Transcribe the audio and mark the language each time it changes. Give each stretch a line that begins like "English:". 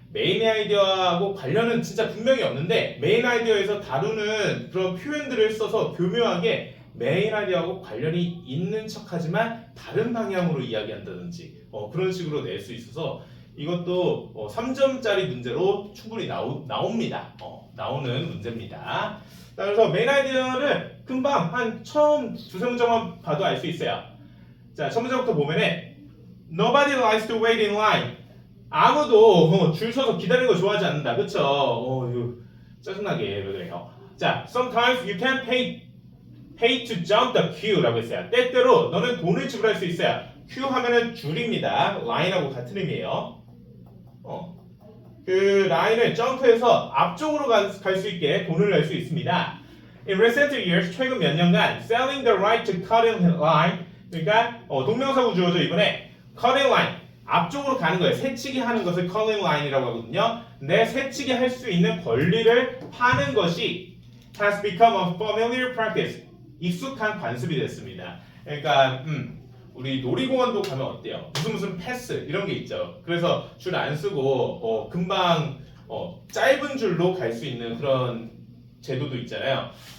Korean: 메인 아이디어하고 관련은 진짜 분명히 없는데 메인 아이디어에서 다루는 그런 표현들을 써서 교묘하게 메인 아이디어하고 관련이 있는 척하지만 다른 방향으로 이야기한다든지 그런 식으로 낼 수 있어서 이것도 3점짜리 문제로 충분히 나옵니다. 나오는 문제입니다. 그래서 메인 아이디어를 금방 한 처음 두세 문장만 봐도 알 수 있어요. 자, 첫 문장부터 보면은
English: Nobody likes to wait in line.
Korean: 아무도 줄 서서 기다리는 거 좋아하지 않는다. 그쵸? 이거 짜증나게 왜 그래요?
English: 자, sometimes you can pay to jump the queue
Korean: 라고 했어요. 때때로 너는 돈을 지불할 수 있어요. queue 하면은 줄입니다. line하고 같은 의미예요. 그 라인을 점프해서 앞쪽으로 갈 수 있게 돈을 낼 수 있습니다.
English: In recent years,
Korean: 최근 몇 년간
English: selling the right to cut in line,
Korean: 그러니까 동명사 구조죠. 이번에
English: cut in line,
Korean: 앞쪽으로 가는 거예요. 새치기 하는 것을 calling line이라고 하거든요. 근데 새치기 할 수 있는 권리를 파는 것이
English: has become a familiar practice.
Korean: 익숙한 관습이 됐습니다. 그러니까 우리 놀이공원도 가면 어때요? 무슨 패스 이런 게 있죠. 그래서 줄 안 쓰고 금방 짧은 줄로 갈 수 있는 그런 제도도 있잖아요.